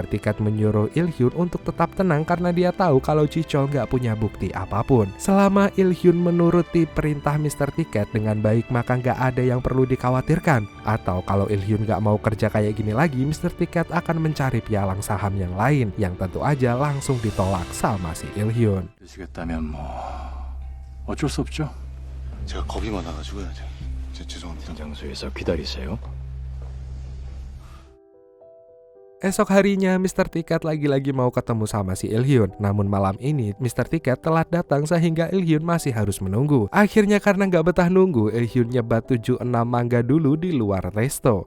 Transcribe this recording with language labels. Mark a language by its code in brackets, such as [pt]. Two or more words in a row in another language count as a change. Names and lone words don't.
[id] Ticket menyuruh Il-hyun untuk tetap tenang karena dia tahu kalau Ji-shol nggak punya bukti apapun. Selama Il-hyun menuruti perintah Mr. Ticket dengan baik maka nggak ada yang perlu dikhawatirkan. Atau kalau Il-hyun nggak mau kerja kayak gini lagi, Mr. Ticket akan mencari pialang saham yang lain yang tentu aja langsung ditolak sama si Il-hyun. [ko] 되시겠다면 뭐 어쩔 수 없죠. 제가 겁이 많아가지고요. 죄송합니다. 장소에서 기다리세요. [id] Esok harinya, Mr. Ticket lagi-lagi mau ketemu sama si Il-hyun. Namun malam ini, Mr. Ticket telat datang sehingga Il-hyun masih harus menunggu. Akhirnya karena nggak betah nunggu, Il-hyun nyebat 76 mangga dulu di luar resto.